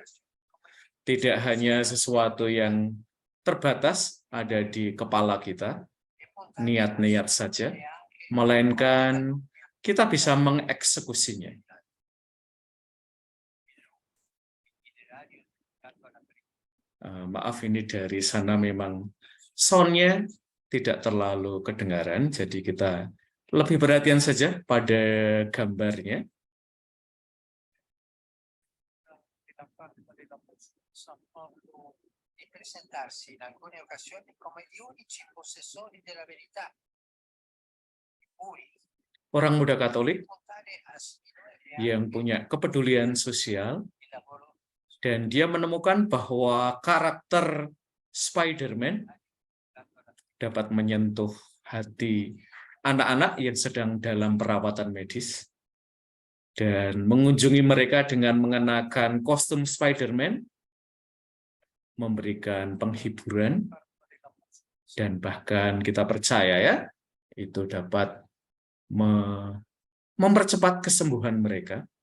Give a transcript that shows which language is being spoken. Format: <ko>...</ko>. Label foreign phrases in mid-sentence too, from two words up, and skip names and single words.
<id>Tidak hanya sesuatu yang terbatas ada di kepala kita, niat-niat saja, melainkan kita bisa mengeksekusinya. Maaf, ini dari sana memang soundnya tidak terlalu kedengaran, jadi kita lebih perhatian saja pada gambarnya.</id> <it>Presentarsi in alcune occasioni come gli unici possessori della verità.</it> <id>Orang muda Katolik yang punya kepedulian sosial dan dia menemukan bahwa karakter Spider-Man dapat menyentuh hati anak-anak yang sedang dalam perawatan medis dan mengunjungi mereka dengan mengenakan kostum Spider-Man, memberikan penghiburan, dan bahkan kita percaya ya, itu dapat mempercepat kesembuhan mereka.</id>